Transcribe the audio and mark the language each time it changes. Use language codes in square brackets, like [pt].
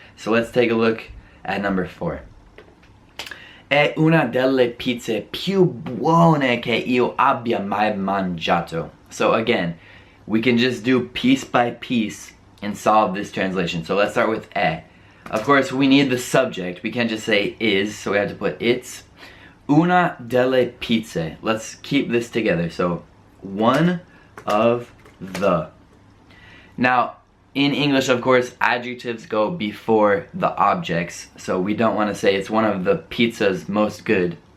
[en] So let's take a look at number 4. [it] È una delle pizze più buone che io abbia mai mangiato. [en] So again, we can just do piece by piece and solve this translation. So let's start with è. Of course, we need the subject. We can't just say is, so we have to put it's [it] una delle pizze. [en] Let's keep this together. So one of the. Now, in English, of course, adjectives go before the objects, so we don't want to say it's one of the pizzas most good.